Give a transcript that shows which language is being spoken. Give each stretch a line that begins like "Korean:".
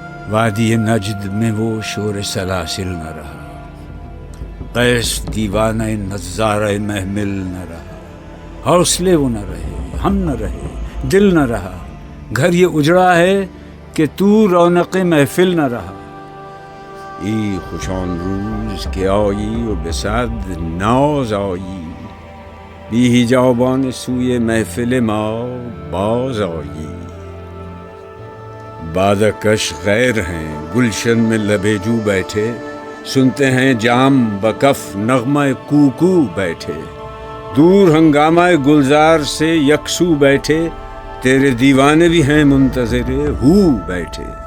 Urdu: وادی نجد میں وہ شور سلاسل نہ رہا، قیس دیوانہ نظارہ محمل نہ رہا، حوصلے وہ نہ رہے، ہم نہ رہے، دل نہ رہا، گھر یہ اجڑا ہے کہ تو رونق محفل نہ رہا۔
Persian: ای خوش آن روز که آیی و به صد ناز آیی، بی حجابان سوی محفل ما باز آیی.
Urdu: بادکش غیر ہیں گلشن میں لبے جو بیٹھے، سنتے ہیں جام بکف نغمہ کوکو بیٹھے، دور ہنگامہ گلزار سے یکسو بیٹھے، تیرے دیوانے بھی ہیں منتظر ہو بیٹھے۔